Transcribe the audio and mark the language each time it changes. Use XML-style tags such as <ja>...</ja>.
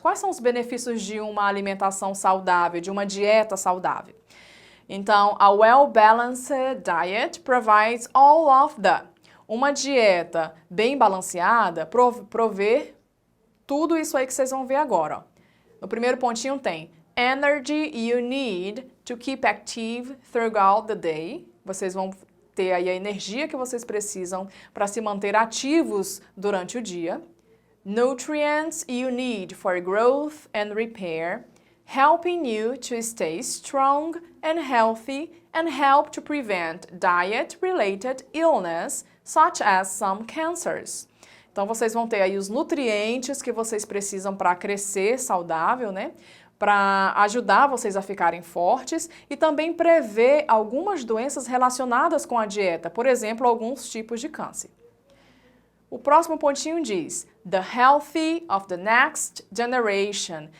<pt>Quais são os benefícios de uma alimentação saudável, de uma dieta saudável? Então,</pt> <en>a well-balanced diet provides all of the.</en> <pt>Uma dieta bem balanceada provê tudo isso aí que vocês vão ver agora. Ó. No primeiro pontinho tem</pt> <en>energy you need to keep active throughout the day.</en> <pt>Vocês vão ter aí a energia que vocês precisam para se manter ativos durante o dia.</pt> <en>Nutrients you need for growth and repair, helping you to stay strong and healthy and help to prevent diet-related illness, such as some cancers.</en> <pt>Então, vocês vão ter aí os nutrientes que vocês precisam para crescer saudável, né? Para ajudar vocês a ficarem fortes e também prever algumas doenças relacionadas com a dieta, por exemplo, alguns tipos de câncer. O próximo pontinho diz,</pt> <en>the healthy of the next generation.</en>